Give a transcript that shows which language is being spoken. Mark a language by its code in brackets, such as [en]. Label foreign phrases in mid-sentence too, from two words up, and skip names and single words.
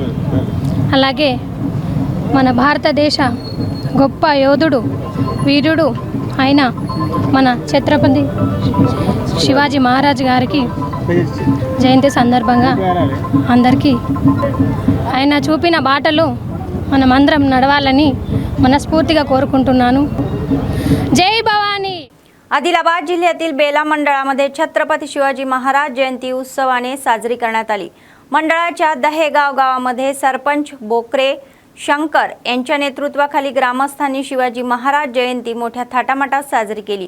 [te] అలాగే మన భారతదేశ గొప్ప యోధుడు వీరుడు అయిన మన ఛత్రపతి శివాజీ మహారాజ్ గారికి జయంతి సందర్భంగా అందరికీ ఆయన చూపిన బాటలో మనమందరం నడవాలని మనస్ఫూర్తిగా కోరుకుంటున్నాను. [mr] जय भवानी. आदिलाबाद जिल्ह्यातील बेला मंडळामध्ये छत्रपती शिवाजी महाराज जयंती उत्सवाने साजरी करण्यात आली. मंडळाच्या दहेगाव गावामध्ये सरपंच बोकरे शंकर यांच्या नेतृत्वाखाली ग्रामस्थांनी शिवाजी महाराज जयंती मोठ्या थाटामाटात साजरी केली.